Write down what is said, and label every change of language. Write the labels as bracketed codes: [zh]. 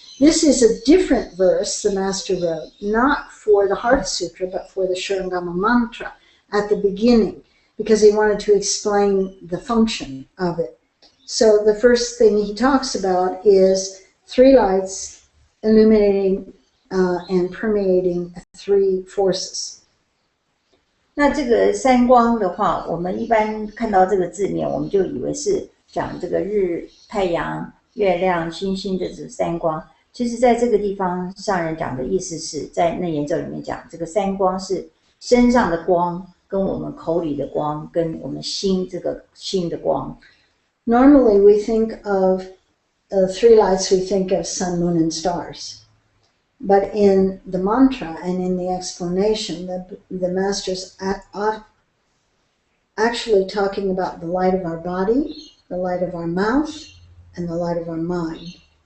[en] This is a different verse the Master wrote, not for the Heart Sutra, but for the Shurangama Mantra at the beginning, because he wanted to explain the function of it. So the first thing he talks about is three lights illuminating and permeating three forces. [zh] 那这个三光的话，我们一般看到这个字面，我们就以为是讲这个日、太阳、月亮、星星的这三光。其实在这个地方上人讲的意思是在内言咒里面讲，这个三光是身上的光，跟我们口里的光，跟我们心这个心的光。 [en] Normally we think of three lights, we think of sun, moon, and stars. But in the mantra and in the explanation, the master's actually talking about the light of our body, the light of our mouth, and the light of our mind.